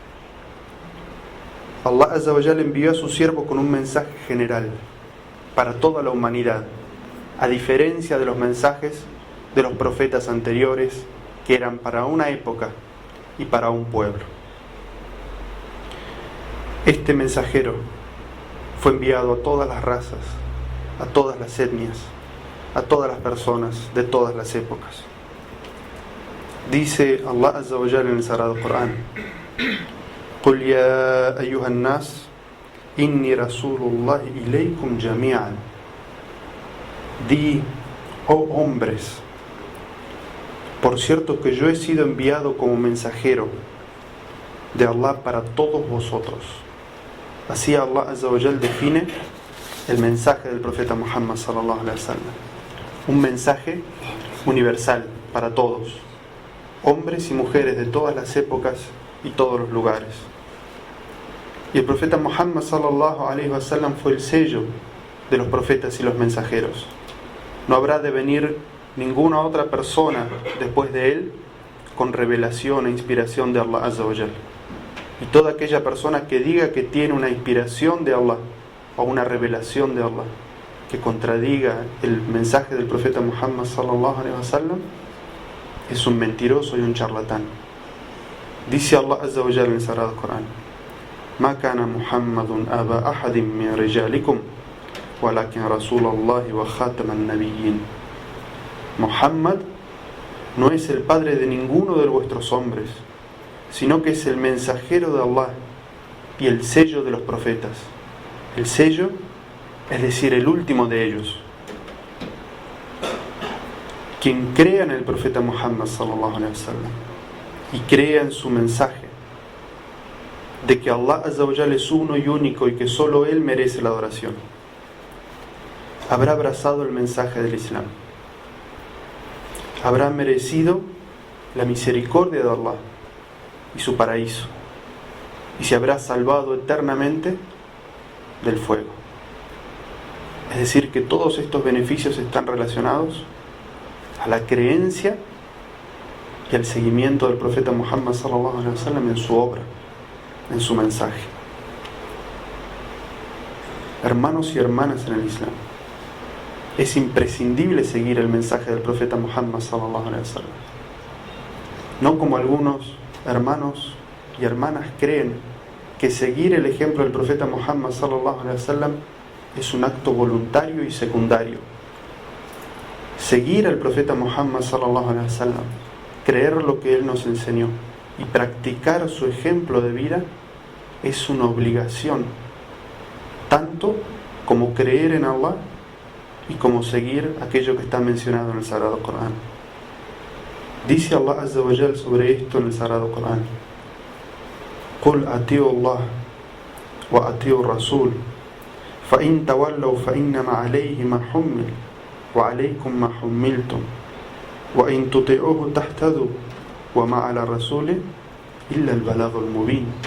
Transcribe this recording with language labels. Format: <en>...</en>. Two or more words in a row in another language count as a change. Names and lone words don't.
<ar>الله عز وجل</ar> <es>envió a su siervo con un mensaje general para toda la humanidad, a diferencia de los mensajes de los profetas anteriores, que eran para una época y para un pueblo. Este mensajero fue enviado a todas las razas, a todas las etnias, a todas las personas de todas las épocas. Dice</es> <ar>الله عز وجل</ar> <es>en el Sagrado Corán:</es> <ar>قُلْ يَا أَيُّهَا النَّاسِ إِنِّي رَسُولُ اللَّهِ إِلَيْكُمْ جَمِيعًا.</ar> <es>Di, oh hombres, por cierto que yo he sido enviado como mensajero de Allah para todos vosotros. Así</es> <ar>الله عز وجل</ar> <es>define el mensaje del profeta Muhammad</es> <ar>صلى الله عليه وسلم.</ar> <es>Un mensaje universal para todos, hombres y mujeres de todas las épocas y todos los lugares. Y el profeta Muhammad</es> <ar>صلى الله عليه وسلم</ar> <es>fue el sello de los profetas y los mensajeros. No habrá de venir ninguna otra persona después de él con revelación e inspiración de</es> <ar>الله عز وجل.</ar> <es>Y toda aquella persona que diga que tiene una inspiración de Allah o una revelación de Allah que contradiga el mensaje del profeta Muhammad</es> <ar>صلى الله عليه وسلم</ar> <es>es un mentiroso y un charlatán. Dice</es> <ar>الله عز وجل</ar> <es>en el Sagrado Corán:</es> <ar>ما كان محمد أبا أحد من رجالكم ولكن رسول الله وخاتم النبيين.</ar> <es>Muhammad no es el padre de ninguno de vuestros hombres, sino que es el mensajero de Allah y el sello de los profetas. El sello, es decir, el último de ellos. Quien crea en el profeta Muhammad</es> <ar>صلى الله عليه وسلم</ar> <es>y crea en su mensaje de que</es> <ar>الله عز وجل</ar> <es>es uno y único y que solo Él merece la adoración, habrá abrazado el mensaje del Islam, habrá merecido la misericordia de Allah y su paraíso, y se habrá salvado eternamente del fuego. Es decir, que todos estos beneficios están relacionados a la creencia y al seguimiento del profeta Muhammad</es> <ar>صلى الله عليه وسلم</ar> <es>en su obra, en su mensaje. Hermanos y hermanas en el Islam, es imprescindible seguir el mensaje del profeta Muhammad</es> <ar>صلى الله عليه وسلم.</ar> <es>No como algunos hermanos y hermanas creen que seguir el ejemplo del profeta Muhammad</es> <ar>صلى الله عليه وسلم</ar> <es>es un acto voluntario y secundario. Seguir al profeta Muhammad</es> <ar>صلى الله عليه وسلم,</ar> <es>creer lo que él nos enseñó y practicar su ejemplo de vida es una obligación, tanto como creer en Allah y como seguir aquello que está mencionado en el Sagrado Corán. Dice</es> <ar>الله عز وجل</ar> <es>sobre esto en el Sagrado Corán:</es> <ar>قُلْ أَطِيعُوا اللَّهَ وَأَطِيعُوا الرَّسُولَ فَإِنْ تَوَلَّوْا فَإِنَّمَا عَلَيْهِ مَا حُمِّلَ وَعَلَيْكُمْ مَا حُمِّلْتُمْ وَإِنْ تُطِيعُوهُ تَهْتَدُوا وَمَا عَلَى الرَّسُولِ إِلَّا الْبَلَاغُ الْمُبِينُ.</ar>